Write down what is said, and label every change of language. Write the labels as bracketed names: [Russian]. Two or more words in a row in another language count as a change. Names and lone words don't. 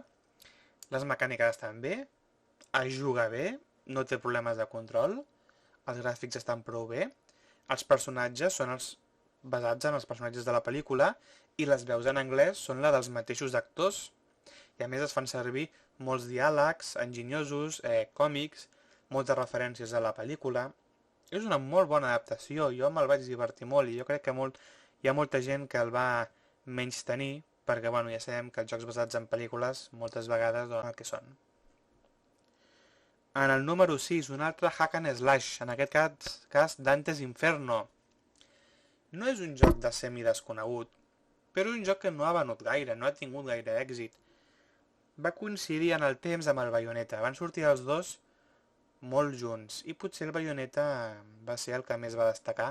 [Catalan] Les mecàniques estan bé, es juga bé, no té problemes de control, els gràfics estan prou bé, els personatges són els basats en els personatges de la pel·lícula i les veus en anglès són la dels mateixos actors i a més es fan servir molts diàlegs enginyosos, còmics, moltes referències a la pel·lícula. És una molt bona adaptació, jo me'l vaig divertir molt i jo crec que hi ha molta gent que el va menystenir perquè bueno, ja sabem que els jocs basats en pel·lícules moltes vegades donen el que són. En el número 6, un altre [English] hack and slash, [Catalan] en aquest cas Dante's Inferno. No és un joc de semi-desconegut, però és un joc que no ha venut gaire, no ha tingut gaire èxit. Va coincidir en el temps amb el Bayonetta, van sortir els dos molt junts, i potser el Bayonetta va ser el que més va destacar.